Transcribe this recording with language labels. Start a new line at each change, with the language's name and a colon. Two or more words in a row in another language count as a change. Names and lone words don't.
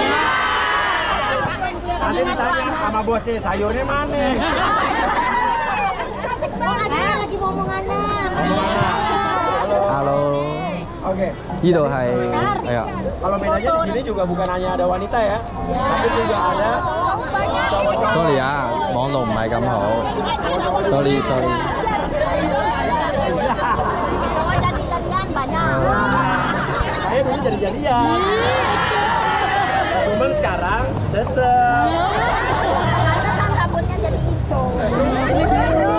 Indonesian: Nanti ditanya sama bosnya, sayurnya mana? Lagi ngomongannya. Halo. Oke. Itu hai. Ayo. Kalau bedanya di sini juga bukan hanya ada wanita ya, tapi juga ada cowok-cowok.
Cantonese: Sorry 啊，網絡唔係咁好。
English: Sorry sorry。
Indonesian: Cowok jadi-jadian banyak. Saya dulu jadi-jadian. Cuman sekarang tetep. Pantesan rambutnya jadi hijau. Ini biru.